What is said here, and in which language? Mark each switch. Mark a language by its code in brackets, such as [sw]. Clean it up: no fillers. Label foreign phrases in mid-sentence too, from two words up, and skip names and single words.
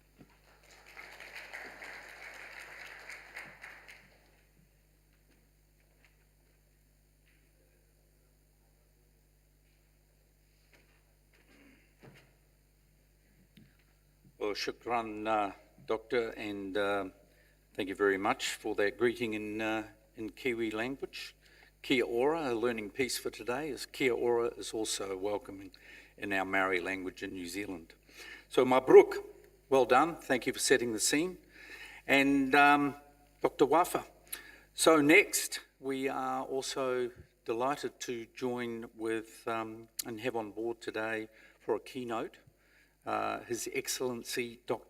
[en] Well, shukran, Doctor, and thank you very much for that greeting in Kiwi language. [mi] Kia ora, [en] a learning piece for today, is [mi] kia ora [en] is also welcoming in our Maori language in New Zealand. So mabruk, well done, thank you for setting the scene. And Dr. Wafa. So next, we are also delighted to join with and have on board today for a keynote His Excellency Dr.